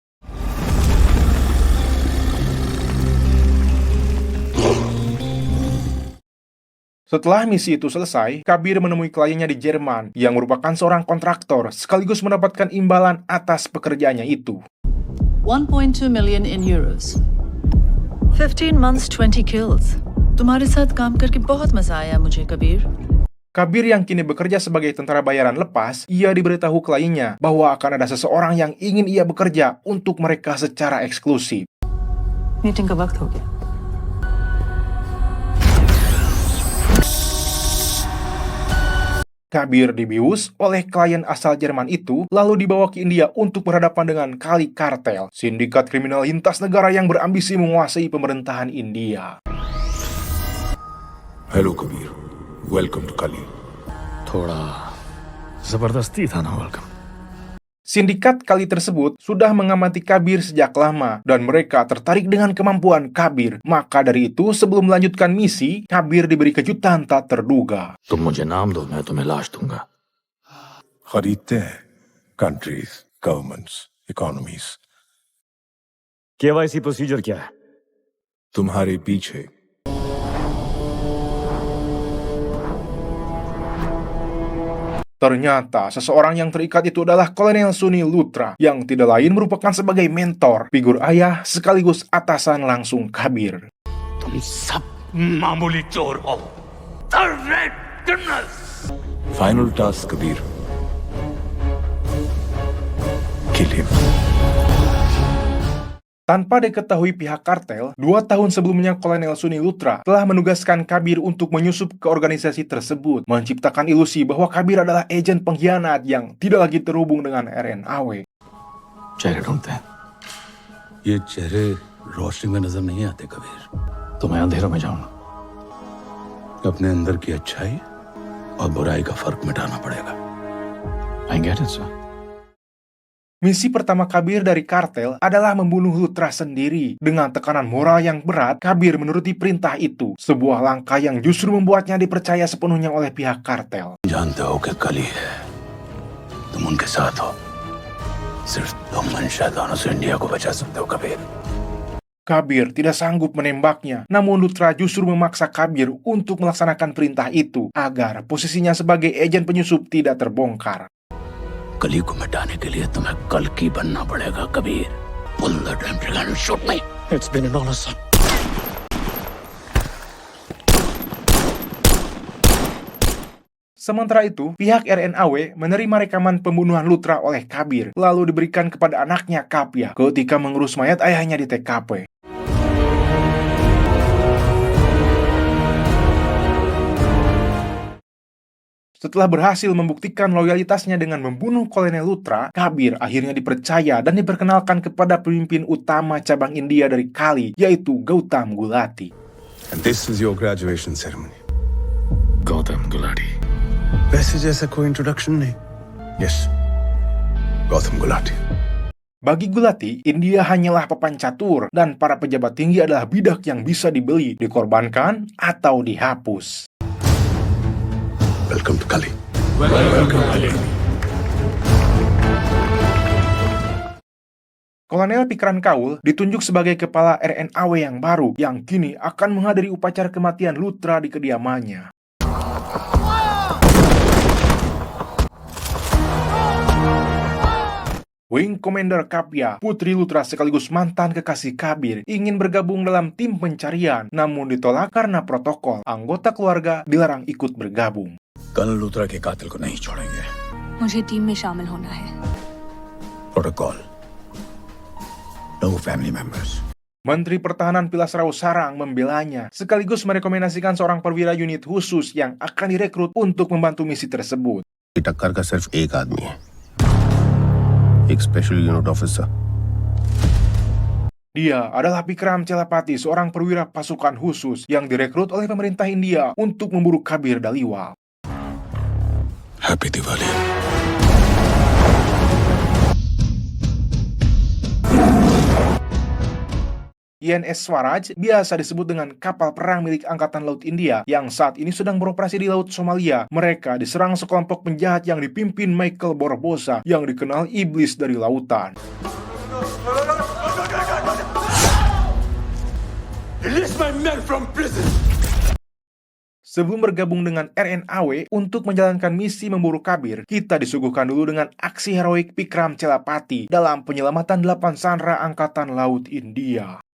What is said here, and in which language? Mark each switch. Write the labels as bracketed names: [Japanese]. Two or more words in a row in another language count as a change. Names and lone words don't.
[Indonesian] Setelah misi itu selesai, Kabir menemui kliennya di Jerman yang merupakan seorang kontraktor sekaligus mendapatkan imbalan atas pekerjaannya itu. [English] 1.2 million in euros. 15 months, 20 kills. [Hindi] तुम्हारे साथ काम करके बहुत मजा आया मुझे, कबीर. [Indonesian] Kabir yang kini bekerja sebagai tentara bayaran lepas, ia diberitahu kliennya bahwa akan ada seseorang yang ingin ia bekerja untuk mereka secara eksklusif. [Hindi] मीटिंग का वक्त हो गया. [Indonesian] Kabir dibius oleh klien asal Jerman itu, lalu dibawa ke India untuk berhadapan dengan Kali Kartel, sindikat kriminal lintas negara yang berambisi menguasai pemerintahan India. [English] Hello Kabir, welcome to Kali. [Hindi] थोड़ा जबरदस्ती था ना वेलकम. [Indonesian] Sindikat Kali tersebut sudah mengamati Kabir sejak lama, dan mereka tertarik dengan kemampuan Kabir. Maka dari itu, sebelum melanjutkan misi, Kabir diberi kejutan tak terduga. [Hindi] तुम मुझे नाम दो, मैं तुम्हें लाश दूंगा. खरीदते हैं [English] countries, governments, economies. [Hindi] KYC प्रोसीजर क्या है? तुम्हारे पीछे. [Indonesian] Ternyata seseorang yang terikat itu adalah Kolonel Sunil Luthra, yang tidak lain merupakan sebagai mentor, figur ayah sekaligus atasan langsung Kabir. [Hindi] तुम सब मामूली चोर हो. [English] The Red Gunners. Final task Kabir. Kill him. [Indonesian] Tanpa diketahui pihak kartel, 2 tahun sebelumnya Kolonel Sunil Luthra telah menugaskan Kabir untuk menyusup ke organisasi tersebut, menciptakan ilusi bahwa Kabir adalah agen pengkhianat yang tidak lagi terhubung dengan RNAW. [Hindi] चेहरे ढूंढते हैं. ये चेहरे रोशनी में नजर नहीं आते कबीर. तो मैं अंधेरों में जाऊंगा. अपने अंदर की अच्छाई और बुराई का फर्क मिटाना पड़ेगा. [English] I get it, sir. [Indonesian] Misi pertama Kabir dari kartel adalah membunuh Luthra sendiri. Dengan tekanan moral yang berat, Kabir menuruti perintah itu. Sebuah langkah yang justru membuatnya dipercaya sepenuhnya oleh pihak kartel. [Hindi] जानते हो कि कली है, तुम उनके साथ हो. सिर्फ तुम इन शैतानों से इंडिया को बचा सकते हो कबीर. [Indonesian] Kabir tidak sanggup menembaknya, namun Luthra justru memaksa Kabir untuk melaksanakan perintah itu agar posisinya sebagai agen penyusup tidak terbongkar. [Hindi] कली को मिटाने के लिए तुम्हें कल की बनना पड़ेगा कबीर. [English] Pull the damn trigger and shoot me. It's been an honor, son. [Indonesian] Sementara itu, pihak RNAW menerima rekaman pembunuhan Luthra oleh Kabir, lalu diberikan kepada anaknya Kapia ketika mengurus mayat ayahnya di TKP. Setelah berhasil membuktikan loyalitasnya dengan membunuh Kolonel Luthra, Kabir akhirnya dipercaya dan diperkenalkan kepada pemimpin utama cabang India dari Kali, yaitu Gautam Gulati. [English] And this is your graduation ceremony. Gautam Gulati. [Hindi] वैसे जैसा कोई इंट्रोडक्शन नहीं. [English] Yes. Gautam Gulati. [Indonesian] Bagi Gulati, India hanyalah papan catur dan para pejabat tinggi adalah bidak yang bisa dibeli, dikorbankan, atau dihapus. [English] Welcome to Kali. [Indonesian] Kolonel Pikran Kaul ditunjuk sebagai kepala RNAW yang baru yang kini akan menghadiri upacara kematian Luthra di kediamannya. [English] Wing Commander [Indonesian] Kapia, putri Luthra sekaligus mantan kekasih Kabir, ingin bergabung dalam tim pencarian, namun ditolak karena protokol. Anggota keluarga dilarang ikut bergabung. [Hindi] कल लूथरा के कातिल को नहीं छोड़ेंगे. मुझे टीम में शामिल होना है. प्रोटोकॉल. [English] No family members. [Indonesian] Menteri Pertahanan Pilasrao Sarang membelanya, sekaligus merekomendasikan seorang perwira unit khusus yang akan direkrut untuk membantu misi tersebut. [Hindi] टक्कर का सिर्फ एक आदमी है, एक [English] special unit officer. [Indonesian] Dia adalah Bikram Celapati, seorang perwira pasukan khusus yang direkrut oleh pemerintah India untuk memburu Kabir Dhaliwal. [English] Happy Diwali. [Indonesian] INS Swaraj biasa disebut dengan kapal perang milik Angkatan Laut India yang saat ini sedang beroperasi di Laut Somalia. Mereka diserang sekelompok penjahat yang dipimpin Michael Barbosa yang dikenal iblis dari lautan. [English] Release my men from prison! [Indonesian] Sebelum bergabung dengan RNAW untuk menjalankan misi memburu Kabir, kita disuguhkan dulu dengan aksi heroik Bikram Celapati dalam penyelamatan 8 sandera Angkatan Laut India.